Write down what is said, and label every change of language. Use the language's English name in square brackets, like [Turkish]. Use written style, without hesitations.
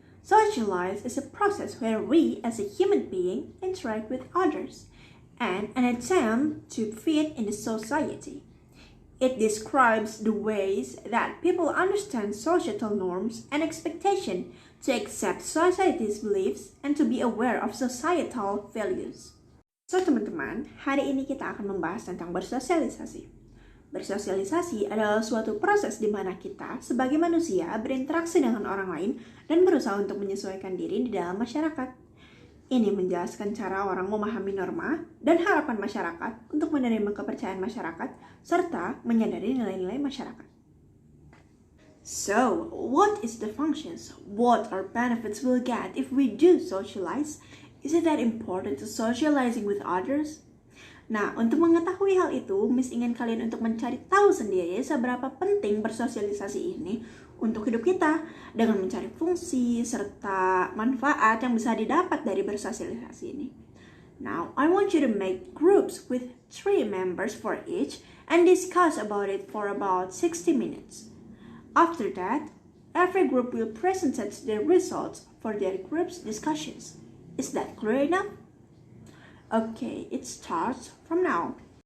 [English] Socialize is a process where we as a human being interact with others and an attempt to fit in the society. It describes the ways that people understand societal norms and expectations, to accept society's beliefs, and to be aware of societal values. [Indonesian] So teman-teman, hari ini kita akan membahas tentang bersosialisasi. Bersosialisasi adalah suatu proses di mana kita sebagai manusia berinteraksi dengan orang lain dan berusaha untuk menyesuaikan diri di dalam masyarakat. Ini menjelaskan cara orang memahami norma dan harapan masyarakat untuk menerima kepercayaan masyarakat serta menyadari nilai-nilai masyarakat. [English] So, what is the functions? What are benefits we'll get if we do socialize? Is it that important to socializing with others? [Indonesian] Nah, untuk mengetahui hal itu, Miss ingin kalian untuk mencari tahu sendiri seberapa penting bersosialisasi ini untuk hidup kita dengan mencari fungsi serta manfaat yang bisa didapat dari bersosialisasi ini. [English] Now, I want you to make groups with 3 members for each and discuss about it for about 60 minutes. After that, every group will present their results for their group's discussions. Is that clear enough? Okay, it starts from now.